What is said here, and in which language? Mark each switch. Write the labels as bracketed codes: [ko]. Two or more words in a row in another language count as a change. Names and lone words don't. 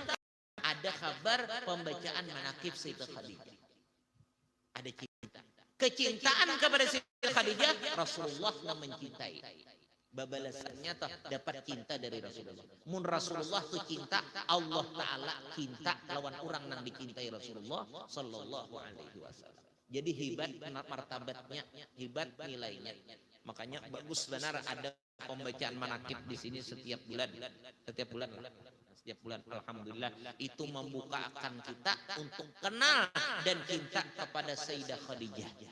[id] Ada kabar pembacaan manakib Sayyidah Khadijah. Ada cinta. Kecintaan kepada Siti Khadijah, Rasulullah mencintai. [bjn] Babalasannya dapat cinta dari Rasulullah. Mun Rasulullah tuh cinta, Allah Ta'ala cinta lawan orang yang dicintai Rasulullah [ar] صلى الله عليه وسلم. [id] Jadi hebat martabatnya, hebat nilainya. Makanya bagus benar ada pembacaan manakib di sini setiap bulan. Setiap bulan alhamdulillah itu membukakan kita untuk kenal dan cinta kepada Sayyidah Khadijah.